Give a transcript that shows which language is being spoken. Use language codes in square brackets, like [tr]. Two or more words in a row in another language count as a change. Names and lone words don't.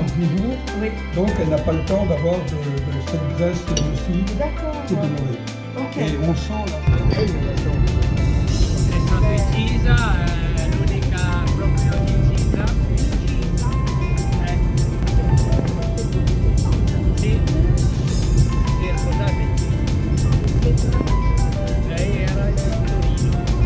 [fr] Oui. Donc elle n'a pas le temps d'avoir de cette graisse nocive qui est demandée. Ok. Et on sent la [it] È stato incisa, è l'unica proprio incisa. Sì, scusate. Lei era il Torino.